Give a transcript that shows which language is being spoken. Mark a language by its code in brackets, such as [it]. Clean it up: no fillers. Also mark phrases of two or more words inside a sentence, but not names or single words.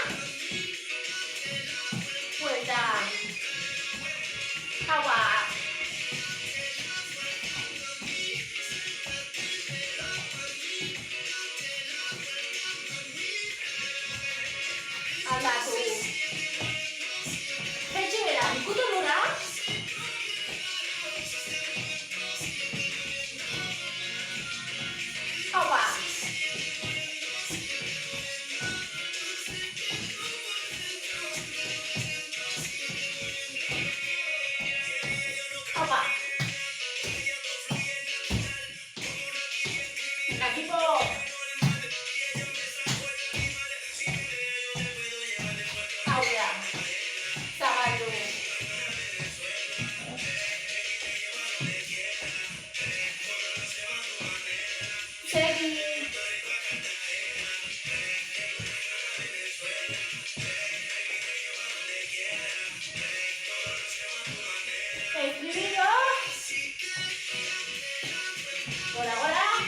[es] vuelta, agua, [eu] aldatu, etxe bera, ikutu nora, [es] agua, agua, equipo, [eu] aurra, zabaldu, segi, estribillo, gora gora,